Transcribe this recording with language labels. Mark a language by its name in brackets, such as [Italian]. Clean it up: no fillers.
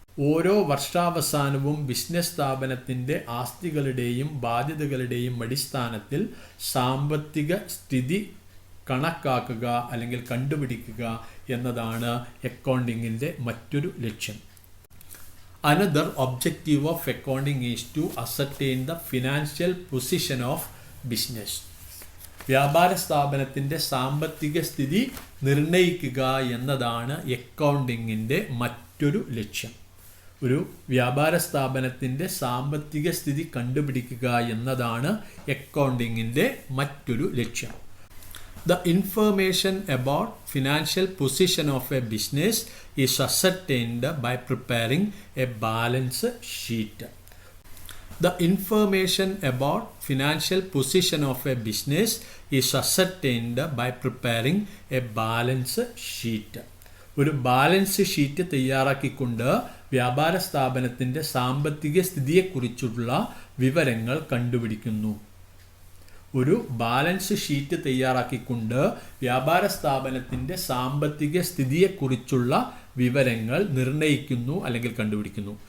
[Malayalam] ഓരോ വർഷാവസാനവും ബിസിനസ് സ്ഥാപനത്തിൻ്റെ ആസ്തികളുടെയും ബാധ്യതകളുടെയും അടിസ്ഥാനത്തിൽ സാമ്പത്തിക സ്ഥിതി കണക്കാക്കുക അല്ലെങ്കിൽ കണ്ടുപിടിക്കുക എന്നതാണ് അക്കൗണ്ടിങ്ങിൻ്റെ മറ്റൊരു ലക്ഷ്യം. [English] Another objective of accounting is to ascertain the financial position of business. [Malayalam] വ്യാപാര സ്ഥാപനത്തിൻ്റെ സാമ്പത്തിക സ്ഥിതി നിർണ്ണയിക്കുക എന്നതാണ് അക്കൗണ്ടിങ്ങിൻ്റെ മറ്റൊരു ലക്ഷ്യം. ഒരു വ്യാപാര സ്ഥാപനത്തിൻ്റെ സാമ്പത്തിക സ്ഥിതി കണ്ടുപിടിക്കുക എന്നതാണ് അക്കൗണ്ടിങ്ങിൻ്റെ മറ്റൊരു ലക്ഷ്യം. [English] The information about financial position of a business is ascertained by preparing a balance sheet. The information about financial position of a business is ascertained by preparing a balance sheet. [Malayalam] ഒരു ബാലൻസ് ഷീറ്റ് തയ്യാറാക്കിക്കൊണ്ട് വ്യാപാര സ്ഥാപനത്തിൻ്റെ സാമ്പത്തിക സ്ഥിതിയെക്കുറിച്ചുള്ള വിവരങ്ങൾ കണ്ടുപിടിക്കുന്നു. ഒരു balance sheet തയ്യാറാക്കിക്കൊണ്ട് വ്യാപാര സ്ഥാപനത്തിൻ്റെ സാമ്പത്തിക സ്ഥിതിയെക്കുറിച്ചുള്ള വിവരങ്ങൾ നിർണ്ണയിക്കുന്നു അല്ലെങ്കിൽ കണ്ടുപിടിക്കുന്നു.